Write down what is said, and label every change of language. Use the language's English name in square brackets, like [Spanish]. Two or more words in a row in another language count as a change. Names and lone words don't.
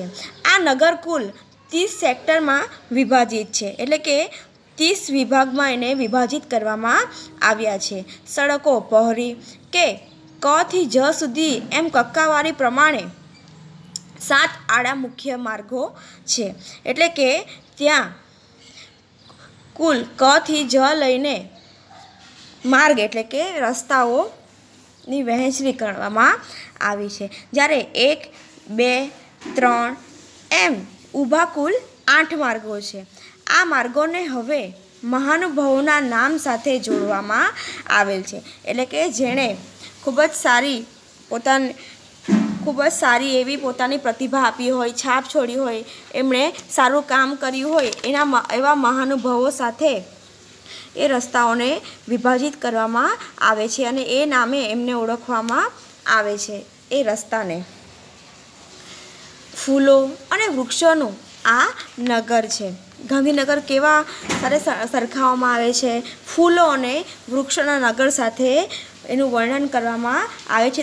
[Gujarati] આ નગર કુલ 30 સેક્ટર માં વિભાજિત છે, એટલે કે 30 વિભાગ માં એને વિભાજિત કરવામાં આવ્યા છે। સડકો પહોરી કે ક થી જ સુધી એમ કક્કાવારી પ્રમાણે 7 આડા મુખ્ય માર્ગો છે। એટલે કે ત્યાં કુલ ક થી જ લઈને માર્ગ એટલે કે રસ્તાઓની વહેંચણી કરવામાં આવી છે। જ્યારે 1, 2, 3 એમ ઊભા કુલ 8 માર્ગો છે। આ માર્ગોને હવે મહાનુભાવોના નામ સાથે જોડવામાં આવેલ છે। એટલે કે જેણે ખૂબ જ સારી એવી પોતાની પ્રતિભા આપી હોય, છાપ છોડી હોય, એમણે સારું કામ કર્યું હોય એવા મહાનુભાવો સાથે એ રસ્તાઓને વિભાજિત કરવામાં આવે છે અને એ નામે એમને ઓળખવામાં આવે છે એ રસ્તાને. ફૂલો અને વૃક્ષોનું આ નગર છે. ગાંધીનગર કેવા સાથે સરખાવવામાં આવે છે? ફૂલો અને વૃક્ષોના નગર સાથે એનું વર્ણન કરવામાં આવે છે.